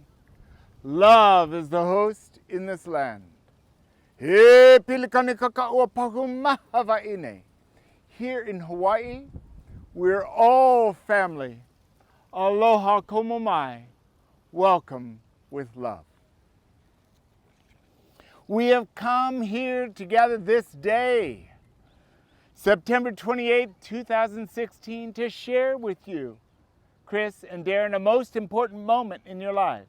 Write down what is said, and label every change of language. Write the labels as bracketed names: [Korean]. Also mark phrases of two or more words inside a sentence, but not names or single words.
[English] Love is the host in this land. [Hawaiian] He pilikani kaka'ua pahu mahawa'ine. [English] Here in Hawaii, we're all family. [Hawaiian] Aloha komomai. [English] Welcome with love. We have come here together this day, September 28, 2016, to share with you, Chris and Darryn, a most important moment in your lives.